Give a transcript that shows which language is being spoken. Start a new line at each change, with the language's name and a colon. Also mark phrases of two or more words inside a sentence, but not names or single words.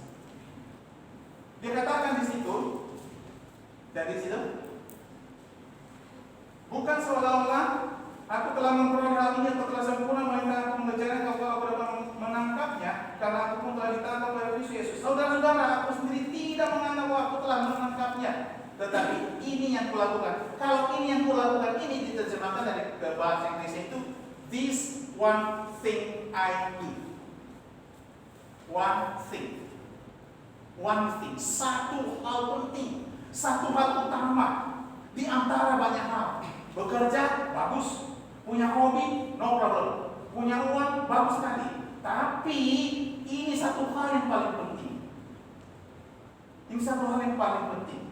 Indonesian: Dikatakan di situ, dari situ, bukan seolah-olah aku telah memperoleh hal ini atau telah sempurna, melainkan aku mengejarnya kalau aku dapat menangkapnya, karena aku pun telah ditangkap oleh Kristus Yesus. Saudara-saudara, aku sendiri tidak menganggap bahwa aku telah menangkapnya, tetapi ini yang kulakukan. Kalau ini yang kulakukan, ini diterjemahkan dari bahasa Inggris itu,
English: this one thing I do. One thing. One thing.
Indonesian: Satu hal penting. Satu hal utama di antara banyak hal. Bekerja, bagus. Punya hobi,
English: no problem.
Indonesian: Punya uang, bagus sekali. Tapi ini satu hal yang paling penting. Ini satu hal yang paling penting.